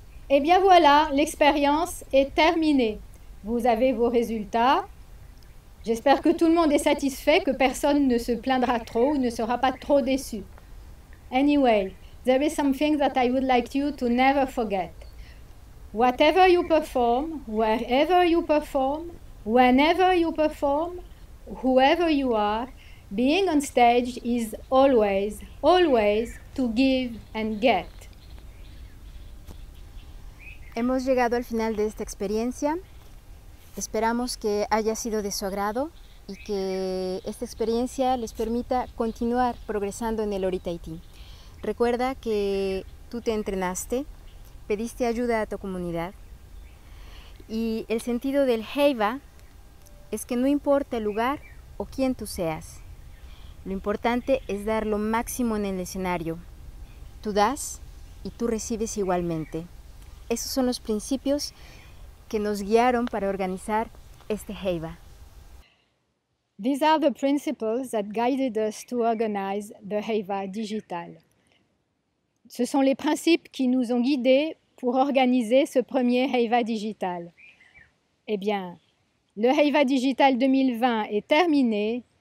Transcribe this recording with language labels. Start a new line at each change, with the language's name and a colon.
French: Eh bien voilà, l'expérience est terminée. Vous avez vos résultats. J'espère que tout le monde est satisfait, que personne ne se plaindra trop ou ne sera pas trop déçu.
English: Anyway, there is something that I would like you to never forget. Whatever you perform, wherever you perform, whenever you perform, whoever you are, being on stage is always, always to give and get.
Spanish: Hemos llegado al final de esta experiencia. Esperamos que haya sido de su agrado y que esta experiencia les permita continuar progresando en el Ori Tahití. Recuerda que tú te entrenaste, pediste ayuda a tu comunidad y el sentido del Heiva es que no importa el lugar o quién tú seas. Lo importante es dar lo máximo en el escenario. Tú das y tú recibes igualmente. Esos son los principios que nos guiaron para organizar este Heiva.
English: These are the principles that guided us to organize the Heiva Digital.
French: Ce sont les principes qui nous ont guidés pour organiser ce premier Heiva Digital. Eh bien, le Heiva Digital 2020 est terminé.